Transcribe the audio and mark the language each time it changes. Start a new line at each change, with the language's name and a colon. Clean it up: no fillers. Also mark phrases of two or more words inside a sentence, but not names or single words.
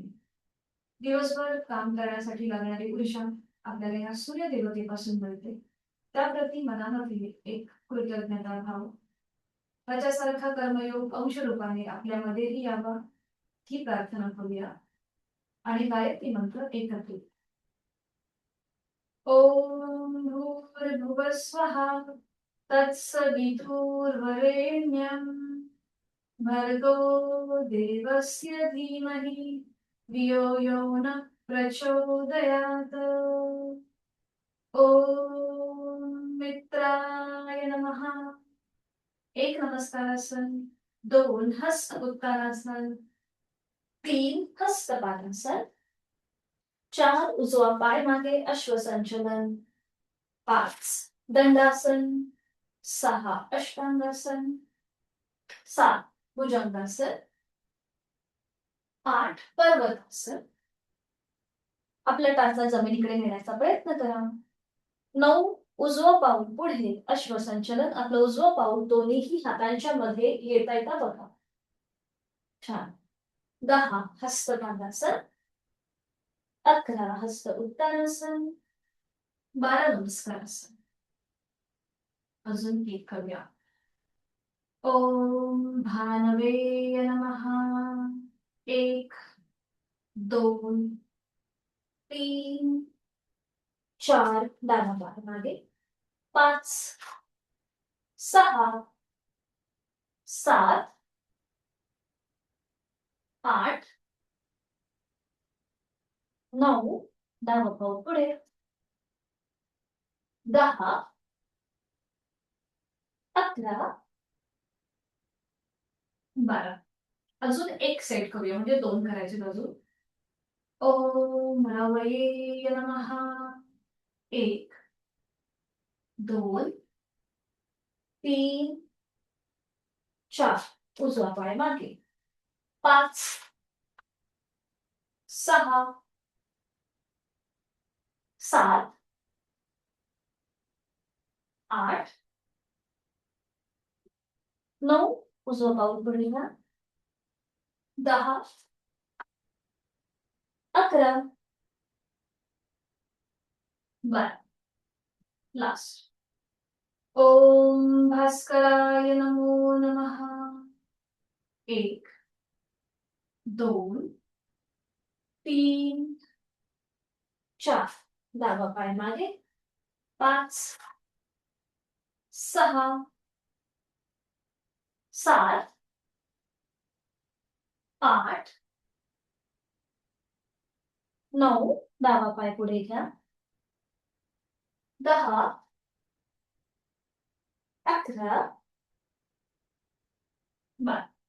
Marathi: दिवसभर काम करण्यासाठी लागणारी ऊर्जा आपल्याला या सूर्यदेवतेपासून मिळते. त्याप्रती मनामध्ये एक कृतज्ञता भाव, त्याच्यासारखा कर्मयोग अंशरूपाने आपल्यामध्येही यावा ही प्रार्थना करूया. आणि गायत्री मंत्र एकत्रित.
Sanskrit: ओम भूर्भुवः स्वः तत्सवितुर्वरेण्यं भर्गो देवस्य धीमहि धियो यो नः प्रचोदयात्. ओम मित्राय नमः.
Marathi: एक नमस्कारासन, 2 हस्त उत्तानासन, 3 हस्तपादासन, 4 उजवा पाय मागे अश्वसंचलन, 5 दंडासन, 6 अष्टांगासन, 7 भुजंगासन, 8 पर्वतासन. आपल्या टाचा जमिनीकडे नेण्याचा प्रयत्न करा. 9 उजवं पाऊल पुढे अश्वसंचलन. आपलं उजवं पाऊल दोन्ही हातांच्या मध्ये येता येता बघा. छान. 10 हस्तपादासन, 11 हस्त उत्तानासन, 12 नमस्कारासन. अजून एक करूया.
Sanskrit: ओम भानवे नमः.
Marathi: 1 2 3 4 डावा पाय मागे, 5 6 7 8 9 डावा पाऊल पुढे, 10 11 12. अजून एक सेट करूया, म्हणजे 2 करायचे अजून.
Sanskrit: ओम रवये नमः.
Marathi: 1 2 3 4 उजवा पाय मागे, 5 6 7 8 9 उजवा पाऊल पुढे घ्या, 10 11 12. लास्ट.
Sanskrit: ओम भास्कराय नमो नमः.
Marathi: 1 2 3 4 डावा पाय मागे, 5 6 7 8 9 डावा पाय पुढे घ्या, 10 11 12.